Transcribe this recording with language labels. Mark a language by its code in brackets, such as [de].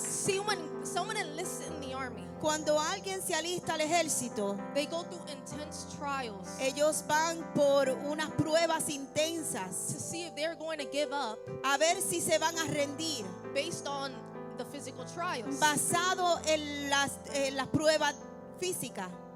[en] See, when someone enlists in the army, [es] Cuando alguien se alista al ejército, [en] they go through intense trials [es] ellos van por unas pruebas [en] to [es] intensas [en] see if they're going to give up [es] a ver si se van a rendir, [en] based on the physical trials [es] basado en las pruebas físicas